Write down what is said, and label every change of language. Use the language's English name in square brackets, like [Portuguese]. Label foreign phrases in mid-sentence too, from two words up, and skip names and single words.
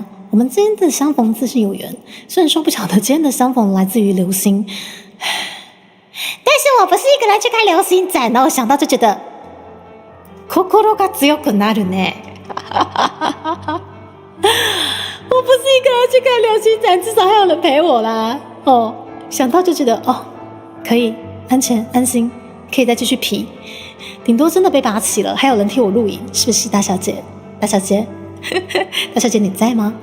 [Chinese] 我们今天的相逢自是有缘，虽然说不晓得今天的相逢来自于流星，但是我不是一个人去看流星展的，我想到就觉得 [Japanese] 心が強くなるね。 [Chinese] 我不是一个人去看流星展，至少还有人陪我啦。哦，想到就觉得哦，可以安全安心，可以再继续皮。顶多真的被拔起了，还有人替我录影，是不是大小姐？大小姐，大小姐你在吗？